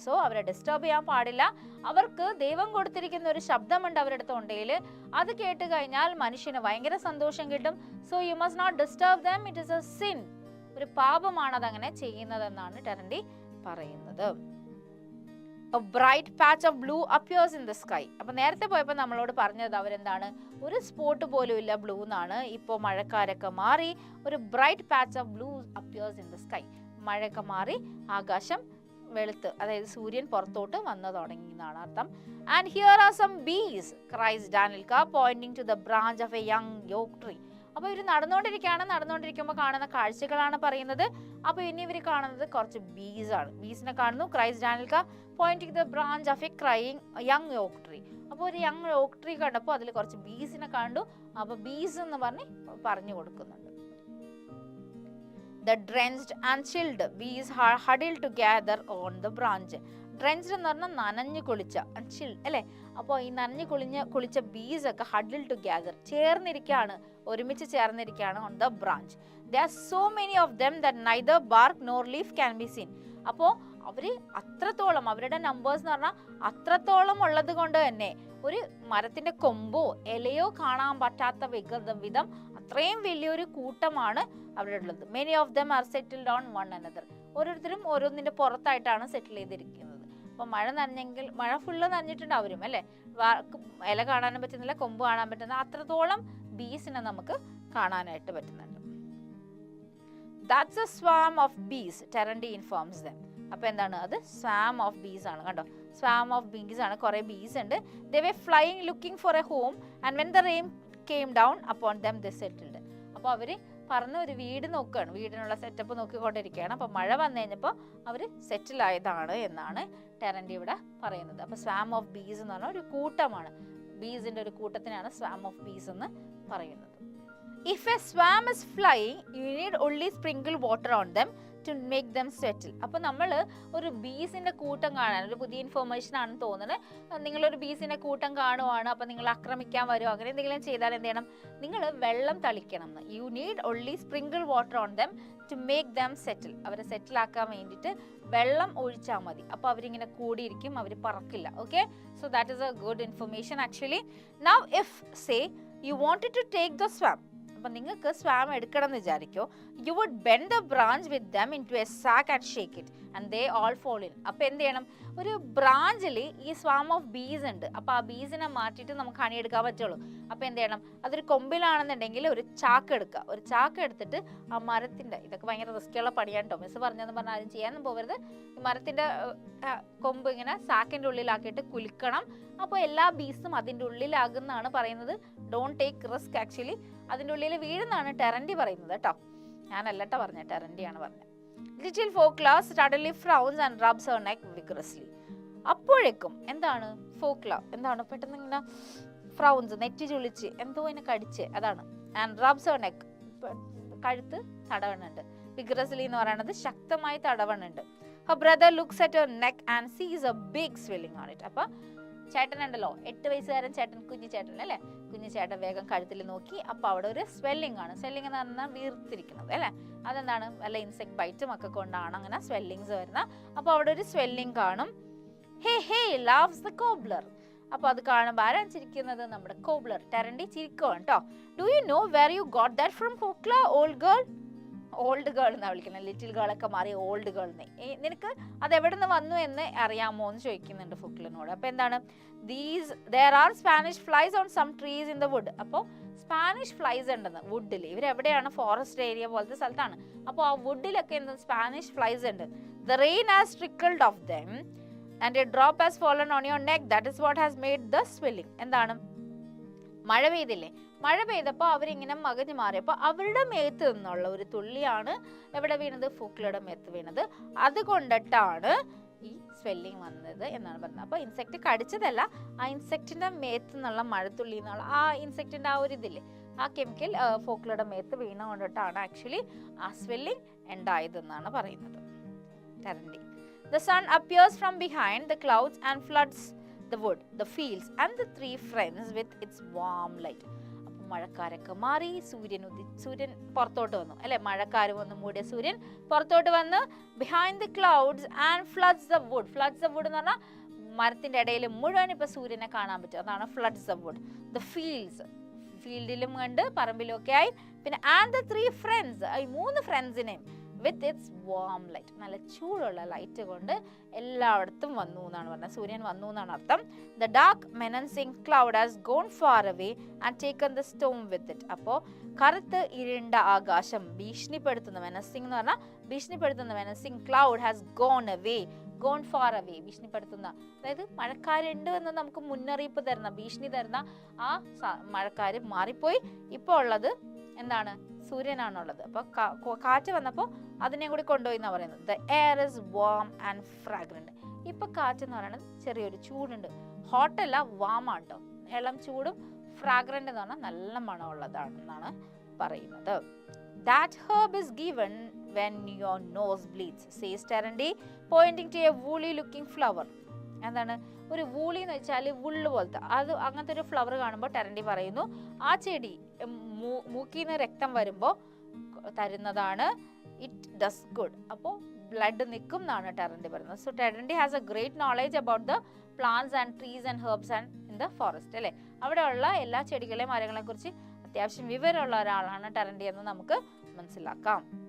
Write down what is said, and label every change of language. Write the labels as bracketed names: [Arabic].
[Malayalam] So അവരെ disturb ചെയ്യാൻ പാടില്ല. അവർക്ക് ദൈവം കൊടുത്തിരിക്കുന്ന ഒരു ശബ്ദമുണ്ട് അവരുടെ തൊണ്ടയിൽ, അത് കേട്ട് കഴിഞ്ഞാൽ മനുഷ്യന് ഭയങ്കര സന്തോഷം കിട്ടും. [English] so you must not disturb them, it is a sin, [Malayalam] ഒരു പാപമാണ് അതങ്ങനെ ചെയ്യുന്നതെന്നാണ് ടെറൻറ്റി പറയുന്നത്. [English] A bright patch of blue appears in the sky. [Malayalam] അപ്പോൾ നേരത്തെ പോയപ്പോൾ നമ്മളോട് പറഞ്ഞത് അവരെന്താണ്? ഒരു സ്പോട്ട് പോലും ഇല്ല ബ്ലൂ എന്നാണ്. ഇപ്പോൾ മഴക്കാരൊക്കെ മാറി, ഒരു [English] Bright patch of blue appears in the sky. [Malayalam] മഴയൊക്കെ മാറി ആകാശം വെളുത്ത്, അതായത് സൂര്യൻ പുറത്തോട്ട് വന്നു തുടങ്ങി എന്നാണ് അർത്ഥം. [English] And here are some bees cries Danilka pointing to the branch of a young oak tree. [Malayalam] അപ്പോൾ ഇവർ നടന്നുകൊണ്ടിരിക്കുമ്പോൾ കാണുന്ന കാഴ്ചകളാണ് പറയുന്നത്. അപ്പോൾ ഇനി ഇവർ കാണുന്നത് കുറച്ച് ബീസാണ്. ബീസിനെ കാണുന്നു. [English] Cries Danilka pointing the branch of a crying young oak tree. [Malayalam] അപ്പോൾ ഒരു യങ് യോക്ക് ട്രീ കണ്ടപ്പോൾ അതിൽ കുറച്ച് ബീസിനെ കണ്ടു. അപ്പോൾ ബീസ് എന്ന് പറഞ്ഞു കൊടുക്കുന്നുണ്ട്. [English] The drenched and chilled bees are huddled together on the branch. [Malayalam] Drenched എന്ന് പറഞ്ഞാൽ നനഞ്ഞു കുളിച്ച, ചിൽഡ് അല്ലേ. അപ്പോൾ ഈ നനഞ്ഞു കുളിച്ച ബീസ് ഒക്കെ [English] huddle together, [Malayalam] ചേർന്നിരിക്കുകയാണ്, ഒരുമിച്ച് ചേർന്നിരിക്കുകയാണ് [English] on the branch. There are so many of them that neither bark nor leaf can be seen. [Malayalam] അപ്പോൾ അവർ അത്രത്തോളം, അവരുടെ നമ്പേഴ്സ് എന്ന് പറഞ്ഞാൽ അത്രത്തോളം ഉള്ളത് കൊണ്ട് തന്നെ ഒരു മരത്തിന്റെ കൊമ്പോ ഇലയോ കാണാൻ പറ്റാത്ത വിധം അത്രയും വലിയൊരു കൂട്ടമാണ് അവിടെ ഉള്ളത്. [English] Many of them are settled on one another. [Malayalam] ഓരോരുത്തരും ഓരോന്നിന്റെ പുറത്തായിട്ടാണ് സെറ്റിൽ ചെയ്തിരിക്കുന്നത്. അപ്പോൾ മഴ ഫുള്ള് നനഞ്ഞിട്ടുണ്ടാവും അല്ലേ, ഇല കാണാനും പറ്റുന്നില്ല, കൊമ്പ് കാണാൻ പറ്റുന്ന അത്രത്തോളം ബീസിനെ നമുക്ക് കാണാനായിട്ട് പറ്റുന്നുണ്ട്. [English] That's a swarm of bees, Terendi informs them. [Malayalam] അപ്പോൾ എന്താണ് അത്? സ്വാം ഓഫ് ബീസ് ആണ്. കണ്ടോ, സ്വാം ഓഫ് ബീസ് ആണ്. കുറേ ബീസ് ഉണ്ട്. [English] They were flying looking for a home and when the rain came down upon them they settled. [Malayalam] അപ്പോൾ അവർ പറന്ന് ഒരു വീട് നോക്കുകയാണ്, വീടിനുള്ള സെറ്റപ്പ് നോക്കിക്കൊണ്ടിരിക്കുകയാണ്. അപ്പോൾ മഴ വന്നു കഴിഞ്ഞപ്പോൾ അവർ സെറ്റിൽ ആയതാണ് എന്നാണ് ടെറൻറ്റി ഇവിടെ പറയുന്നത്. അപ്പോൾ സ്വാം ഓഫ് ബീസ് എന്ന് പറഞ്ഞാൽ ഒരു കൂട്ടമാണ്, ബീസിൻ്റെ ഒരു കൂട്ടത്തിനാണ് സ്വാം ഓഫ് ബീസ് എന്ന് പറയുന്നത്. If a swarm is flying, you need only sprinkle water on them to make them settle. അപ്പോൾ നമ്മൾ ഒരു ബീസിൻ്റെ കൂട്ടം കാണാൻ, ഒരു പുതിയ ഇൻഫർമേഷൻ ആണെന്ന് തോന്നുന്നത്. നിങ്ങളൊരു ബീസിൻ്റെ കൂട്ടം കാണുവാണ്, അപ്പോൾ നിങ്ങൾ ആക്രമിക്കാൻ വരുമോ അങ്ങനെ എന്തെങ്കിലും ചെയ്താൽ എന്ത് ചെയ്യണം? നിങ്ങൾ വെള്ളം തളിക്കണം എന്ന്. [English] You need only sprinkle water on them to make them settle. [Malayalam] അവരെ സെറ്റിലാക്കാൻ വേണ്ടിയിട്ട് വെള്ളം ഒഴിച്ചാൽ മതി. അപ്പോൾ അവരിങ്ങനെ കൂടിയിരിക്കും, അവർ പറക്കില്ല. [English] Okay, so that is a good information actually. Now if say you wanted to take the swarm. [Malayalam] അപ്പം നിങ്ങൾക്ക് സ്വാം എടുക്കണം എന്ന് വിചാരിക്കോ. [English] You would bend the branch with them into a sack and shake it and they all fall in. [Malayalam] അപ്പോൾ എന്ത് ചെയ്യണം, ഒരു ബ്രാഞ്ചിൽ ഈ സ്വാം ഓഫ് ബീസ് ഉണ്ട്. അപ്പോൾ ആ ബീസിനെ മാറ്റിയിട്ട് നമുക്ക് ഹണി എടുക്കാൻ പറ്റുള്ളൂ. അപ്പോൾ എന്ത് ചെയ്യണം, അതൊരു കൊമ്പിലാണെന്നുണ്ടെങ്കിൽ ഒരു ചാക്ക് എടുക്കുക. ഒരു ചാക്ക് എടുത്തിട്ട് ആ മരത്തിൻ്റെ, ഇതൊക്കെ ഭയങ്കര റിസ്ക്കുള്ള പണിയാണ് കേട്ടോ, മിസ് പറഞ്ഞതെന്ന് പറഞ്ഞാൽ ആരും ചെയ്യാനും പോകരുത്. ഈ മരത്തിൻ്റെ കൊമ്പ് ഇങ്ങനെ സാക്കിൻ്റെ ഉള്ളിലാക്കിയിട്ട് കുലുക്കണം. അപ്പോൾ എല്ലാ ബീസും അതിൻ്റെ ഉള്ളിലാകുന്നതാണ് പറയുന്നത്. [English] Don't take risk. [Malayalam] ആക്ച്വലി അതിൻ്റെ ഉള്ളിൽ വീഴുന്നാണ് ടെറൻറ്റി പറയുന്നത് കേട്ടോ, ഞാനല്ല കേട്ടോ പറഞ്ഞത്, ടെറൻറ്റിയാണ് പറഞ്ഞത്. [English] Little Fokla suddenly frowns and rubs her neck vigorously. [Malayalam] അപ്പോഴേക്കും എന്താണ് ഫോക്ല, എന്താണ് പെട്ടെന്ന് ഇങ്ങനെ ഫ്രൗൺസ്, നെറ്റി ചുളിച്ച് എന്തോ അതിനെ കടിച്ച്, അതാണ്. [English] and rubs her neck, [Malayalam] കഴുത്ത് തടവണുണ്ട്. വിഗ്രസ്ലി എന്ന് പറയുന്നത് ശക്തമായി തടവണുണ്ട്. [English] her brother looks at her neck and sees a big swelling on it. [Malayalam] അപ്പൊ ചേട്ടനുണ്ടല്ലോ, 8 വയസ്സുകാരൻ ചേട്ടൻ, കുഞ്ഞു ചേട്ടൻ അല്ലേ, കുഞ്ഞു ചേട്ടൻ വേഗം കഴുത്തിൽ നോക്കി. അപ്പോൾ അവിടെ ഒരു സ്വെല്ലിംഗ് ആണ്. സ്വെല്ലിംഗ് എന്ന് പറഞ്ഞാൽ വീർത്തിരിക്കുന്നത് അല്ലേ, അതെന്താണ്, വല്ല ഇൻസെക്ട് ബൈറ്റും ഒക്കെ കൊണ്ടാണ് അങ്ങനെ സ്വെല്ലിങ്സ് വരുന്നത്. അപ്പോൾ അവിടെ ഒരു സ്വെല്ലിംഗ് കാണും. [English] Hey hey laughs the cobbler. [Malayalam] അപ്പോൾ അത് കാണുമ്പോൾ ആരാണ് ചിരിക്കുന്നത്, നമ്മുടെ കോബ്ലർ, ടെറൻറ്റി ചിരിക്കുവാണ് കേട്ടോ. [English] Do you know where you got that from Fokla, old girl? Old girl [Malayalam] എന്നാണ് വിളിക്കുന്നത്, ലിറ്റിൽ ഗേളൊക്കെ മാറി ഓൾഡ് ഗേൾ എന്ന്. നിനക്ക് അത് എവിടെ നിന്ന് വന്നു എന്ന് അറിയാമോ എന്ന് ചോദിക്കുന്നുണ്ട് ഫുക്ലിനോട്. അപ്പോൾ എന്താണ്, [English] there are Spanish flies on some trees in the wood. [Malayalam] അപ്പോൾ സ്പാനിഷ് ഫ്ലൈസ് ഉണ്ടെന്ന് വുഡിൽ. ഇവരെവിടെയാണ്, ഫോറസ്റ്റ് ഏരിയ പോലത്തെ സ്ഥലത്താണ്. അപ്പോൾ ആ വുഡിലൊക്കെ എന്താ, സ്പാനിഷ് ഫ്ലൈസ് ഉണ്ട്. [English] The rain has trickled off them and a drop has fallen on your neck. That is what has made the swelling. [Malayalam] എന്താണ്, മഴ പെയ്തില്ലേ, മഴ പെയ്തപ്പോൾ അവരിങ്ങനെ മകഞ്ഞു മാറിയപ്പോൾ അവരുടെ മേത്ത് നിന്നുള്ള ഒരു തുള്ളിയാണ് എവിടെ വീണത്, ഫൂക്ലയുടെ മേത്ത് വീണത്. അതുകൊണ്ടിട്ടാണ് ഈ സ്വെല്ലിങ് വന്നത് എന്നാണ് പറയുന്നത്. അപ്പോൾ ഇൻസെക്റ്റ് കടിച്ചതല്ല, ആ ഇൻസെക്റ്റിന്റെ മേത്ത് നിന്നുള്ള മഴത്തുള്ളി എന്നുള്ള ആ ഇൻസെക്റ്റിന്റെ ആ ഒരു ഇതില്ലേ, ആ കെമിക്കൽ ഫൂക്ലയുടെ മേത്ത് വീണ കൊണ്ടിട്ടാണ് ആക്ച്വലി ആ സ്വെല്ലിങ് ഉണ്ടായതെന്നാണ് പറയുന്നത്. Terenty. [English] The sun appears from behind the clouds and floods the wood, the fields and the three friends with its warm light. [Malayalam] അപ്പോൾ മഴക്കാരൊക്കെ മാറി, സൂര്യൻ പുറത്തോട്ട് വന്നു അല്ലെ, മഴക്കാര് വന്ന് മൂടിയ സൂര്യൻ പുറത്തോട്ട് വന്ന് [English] behind the clouds and floods the wood. Floods the wood [Malayalam] എന്ന് പറഞ്ഞാൽ മരത്തിന്റെ ഇടയിൽ മുഴുവൻ ഇപ്പൊ സൂര്യനെ കാണാൻ പറ്റും, അതാണ് [English] floods the wood. The fields, [Malayalam] ഫീൽഡിലും കണ്ട് പറമ്പിലും ഒക്കെ ആയി. പിന്നെ [English] and the three friends, [Malayalam] ഈ 3 ഫ്രണ്ട്സിനെയും [English] with its warm light, [Malayalam] നല്ല ചൂടുള്ള ലൈറ്റ് കൊണ്ട് എല്ലായിടത്തും വന്നു എന്നാണ് പറഞ്ഞത്, സൂര്യൻ വന്നു എന്നാണ് അർത്ഥം. [English] The dark menacing cloud has gone far away and taken the storm with it. [Malayalam] അപ്പോൾ കറുത്ത് ഇരുണ്ട ആകാശം ഭീഷണിപ്പെടുത്തുന്ന, menacing എന്ന് പറഞ്ഞാൽ ഭീഷണിപ്പെടുത്തുന്ന, [English] menacing cloud has gone away, gone far away, [Malayalam] ഭീഷണിപ്പെടുത്തുന്ന, അതായത് മഴക്കാരുണ്ട് എന്ന് നമുക്ക് മുന്നറിയിപ്പ് തരുന്ന, ഭീഷണി തരുന്ന ആ മഴക്കാര് മാറിപ്പോയി. ഇപ്പോൾ ഉള്ളത് എന്താണ്, സൂര്യനാണുള്ളത്. അപ്പോൾ കാറ്റ് വന്നപ്പോൾ അതിനെ കൂടി കൊണ്ടുപോയി എന്നാണ് പറയുന്നത്. [English] The air is warm and fragrant. [Malayalam] ഇപ്പൊ കാറ്റ് എന്ന് പറയുന്നത് ചെറിയൊരു ചൂടുണ്ട്, ഹോട്ടല്ല, വാം ആണ് കേട്ടോ, ഇളം ചൂടും. ഫ്രാഗ്രന്റ് എന്ന് പറഞ്ഞാൽ നല്ല മണമുള്ളതാണെന്നാണ് പറയുന്നത്. [English] That herb is given when your nose bleeds, says Terendi, pointing to a woolly looking flower. [Malayalam] എന്താണ്, ഒരു വൂളി എന്ന് വെച്ചാൽ വുള്ള് പോലത്തെ, അത് അങ്ങനത്തെ ഒരു ഫ്ലവർ കാണുമ്പോൾ ടെറൻറ്റി പറയുന്നു ആ ചെടി മൂക്കിൽ നിന്ന് രക്തം വരുമ്പോൾ തരുന്നതാണ്. [English] it does good, [Malayalam] അപ്പോൾ ബ്ലഡ് നിൽക്കും എന്നാണ് ടെറൻറ്റി പറയുന്നത്. [English] so Terenty has a great knowledge about the plants and trees and herbs and in the forest [Malayalam] അല്ലേ, അവിടെയുള്ള എല്ലാ ചെടികളെയും മരങ്ങളെ കുറിച്ച് അത്യാവശ്യം വിവരമുള്ള ഒരാളാണ് ടെറൻറ്റി എന്ന് നമുക്ക് മനസ്സിലാക്കാം.